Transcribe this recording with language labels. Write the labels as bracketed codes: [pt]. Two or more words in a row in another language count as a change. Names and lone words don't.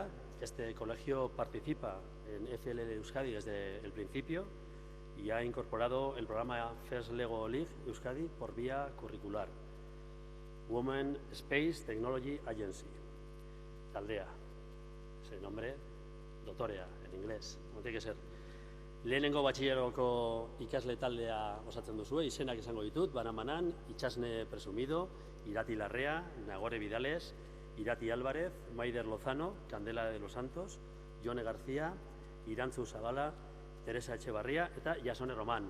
[es] Este colegio participa en FLL Euskadi desde el principio y ha incorporado el programa First Lego League Euskadi por vía curricular. Women Space Technology Agency, [eu] Taldea, [es] ese nombre, dotorea en inglés, no tiene que ser. [eu] Lehenengo batxilleroko ikasle taldea osatzen duzue, izenak esango ditut, Banamanan, Itxasne Presumido, Irati Larrea, Nagore Vidales, Irati Álvarez, Maider Lozano, Candela de los Santos, Jone García, Irantzu Zabala, Teresa Etxebarria eta Jasone Roman.